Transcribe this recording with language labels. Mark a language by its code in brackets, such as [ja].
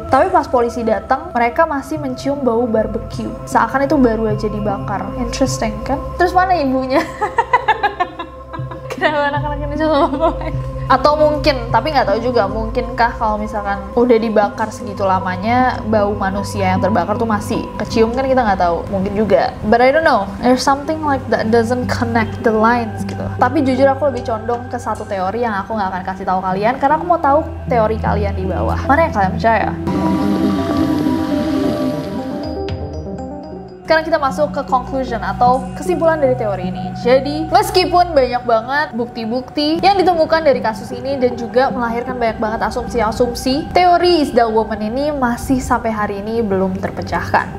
[id] Tapi pas polisi datang, mereka masih mencium bau barbecue, seakan itu baru aja dibakar. Interesting kan? Terus mana ibunya? Kenapa anak-anak ini sama bapak? Atau mungkin, tapi nggak tahu juga, mungkinkah kalau misalkan udah dibakar segitu lamanya, bau manusia yang terbakar tuh masih kecium, kan kita nggak tahu. Mungkin juga, [en] but I don't know, there's something like that doesn't connect the lines gitu. [id] Tapi jujur aku lebih condong ke satu teori yang aku nggak akan kasih tahu kalian, karena aku mau tahu teori kalian di bawah. Mana yang kalian percaya? sekarang kita masuk ke conclusion atau kesimpulan dari teori ini. Jadi, meskipun banyak banget bukti-bukti yang ditemukan dari kasus ini dan juga melahirkan banyak banget asumsi-asumsi, teori Isdal Woman ini masih sampai hari ini belum terpecahkan.